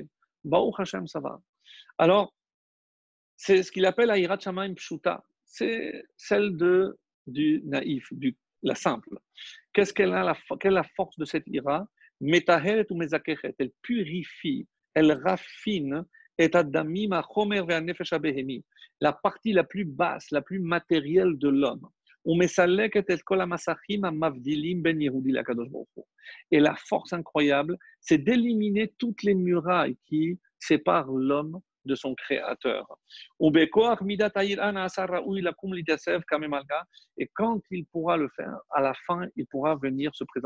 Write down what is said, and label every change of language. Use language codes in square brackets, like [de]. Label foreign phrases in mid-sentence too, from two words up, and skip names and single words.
[he] ברוך השם, [fr] ça va. Alors, c'est ce qu'il appelle [he] יראת שמים פשוטה. [fr] C'est celle du naïf, la simple. Qu'est-ce qu'elle a, quelle est la force de cette ira? Metaheret ou mezakechet. Elle purifie, elle raffine et [he] האדם החומר והנפש הבהמי. [fr] La partie la plus basse, la plus matérielle de l'homme. Et la force incroyable, c'est d'éliminer toutes les murailles qui séparent l'homme de son créateur. Et quand il pourra le faire, à la fin, il pourra venir se présenter.